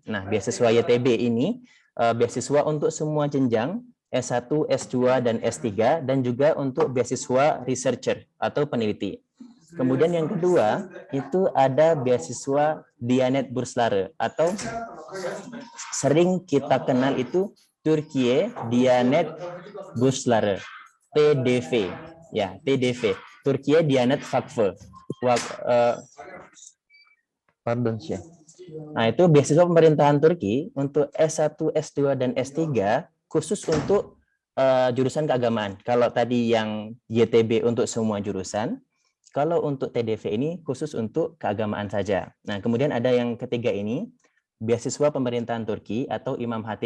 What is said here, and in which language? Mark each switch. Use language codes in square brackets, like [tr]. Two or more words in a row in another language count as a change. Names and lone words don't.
[id] Nah, beasiswa YTB ini beasiswa untuk semua jenjang S1, S2, dan S3 dan juga untuk beasiswa researcher atau peneliti. Kemudian yang kedua itu ada beasiswa Diyanet Bursları atau sering kita kenal itu Türkiye Diyanet Bursları, TDV. Ya, TDV. Türkiye Diyanet Vakfı. Pardon, Syekh. Nah, itu beasiswa pemerintahan Turki untuk S1, S2, dan S3 khusus untuk jurusan keagamaan. Kalau tadi yang YTB untuk semua jurusan, kalau untuk TDV ini khusus untuk keagamaan saja. Nah, kemudian ada yang ketiga ini, beasiswa pemerintahan Turki atau Imam Hatip.